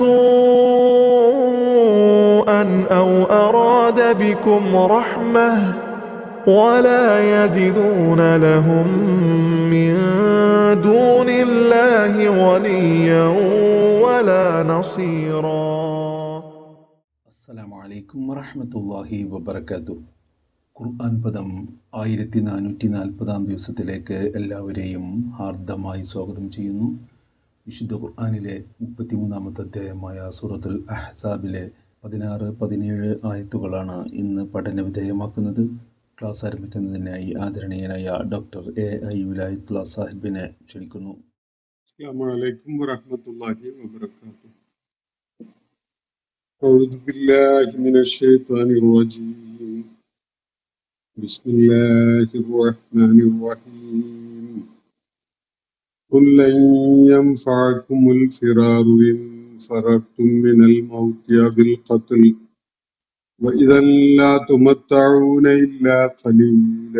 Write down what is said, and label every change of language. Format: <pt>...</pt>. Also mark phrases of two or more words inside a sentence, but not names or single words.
<ar>سوءا أو أراد بكم رحمة ولا يجدون لهم من دون الله وليا ولا نصيرا. السلام عليكم ورحمة الله وبركاته.</ar> <ml>ഖുർആൻ പദം 1440 ദിവസത്തിലേക്ക് എല്ലാവരെയും ഹാർദമായി സ്വാഗതം ചെയ്യുന്നു. വിശുദ്ധ ഖുർആനിലെ 33-ാമത്തെ അധ്യായമായ സൂറത്തുൽ അഹ്സാബിലെ 16-17 ആയത്തുകളാണ് ഇന്ന് പഠന വിധേയമാക്കുന്നത്. ക്ലാസ് ആരംഭിക്കുന്നതിനായി ആദരണീയനായ ഡോക്ടർ AI വിലായത്തുള്ള സാഹിബിനെ ക്ഷണിക്കുന്നു.</ml> <ar>السلام عليكم ورحمة الله وبركاته. أعوذ بالله من الشيطان الرجيم. بسم الله الرحمن الرحيم. قل لن ينفعكم الفرار إن فررتم من الموت أو القتل وإذا لا تمتعون إلا قليلا.</ar>